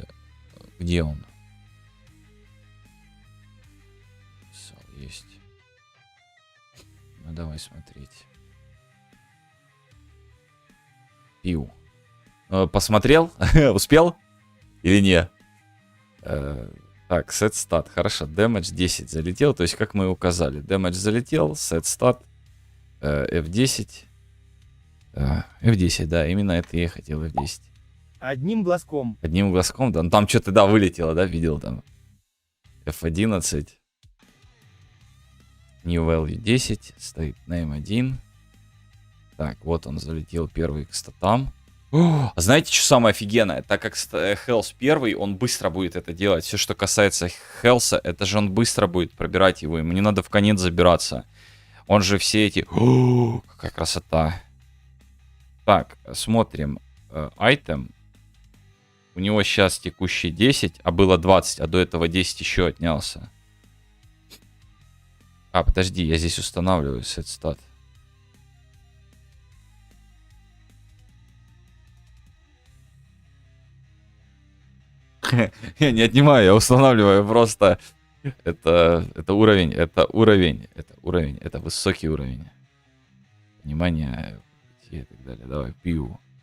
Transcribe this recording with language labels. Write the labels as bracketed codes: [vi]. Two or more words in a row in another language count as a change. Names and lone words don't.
[ru] Где он? Есть. Ну давай смотреть. Пиу. Посмотрел? Успел? Или не? Так, [en] set stat. [ru] Хорошо. Damage 10 залетел. То есть, как мы и указали. Damage залетел. [en] Set stat. F10. [ru] F10, да. Именно это я и хотел. F10. Одним глазком. Одним глазком, да. Ну, там что-то, да, вылетело, да, видел там. [en] F11. New value 10. [ru] Стоит name 1. Так, вот он залетел первый к статам. А знаете, что самое офигенное? Так как Health первый, он быстро будет это делать. Все, что касается Health, это же он быстро будет пробирать его. Ему не надо в конец забираться. Он же все эти... Какая красота. Так, смотрим. Item. У него сейчас текущий 10, а было 20, а до этого 10 еще отнялся. А, подожди, я здесь устанавливаю [en] set stat. [ru] Я не отнимаю, я устанавливаю просто. Это уровень, это высокий уровень. Внимание, и так далее. Давай, пью.